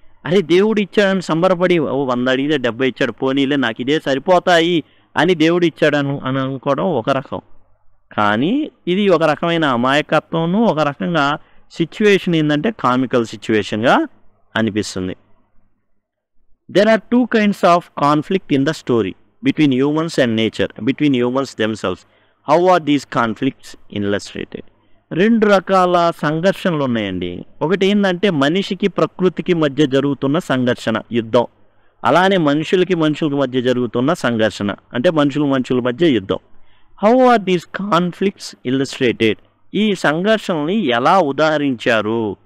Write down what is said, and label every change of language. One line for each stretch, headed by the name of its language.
Telugu: అరే, దేవుడు ఇచ్చాడని సంబరపడి 100 అడిగితే 70 ఇచ్చాడు, పోనీలే నాకు ఇదే సరిపోతాయి అని దేవుడు ఇచ్చాడని అనుకోవడం ఒక రకం. కానీ ఇది ఒక రకమైన అమాయకత్వం, ఒక రకంగా సిచ్యువేషన్ ఏంటంటే కామికల్ సిచ్యువేషన్గా అనిపిస్తుంది.
English: There are 2 kinds of conflict in the story. between humans and nature, between humans themselves. How are these conflicts illustrated?
Telugu: రెండు రకాల సంఘర్షణలు ఉన్నాయండి. ఒకటి ఏంటంటే మనిషికి ప్రకృతికి మధ్య జరుగుతున్న సంఘర్షణ, యుద్ధం. అలానే మనుషులకి మధ్య జరుగుతున్న సంఘర్షణ, అంటే మనుషుల మధ్య యుద్ధం.
English: How are these conflicts illustrated?
Telugu: ఈ సంఘర్షణని ఎలా ఉదాహరించారు?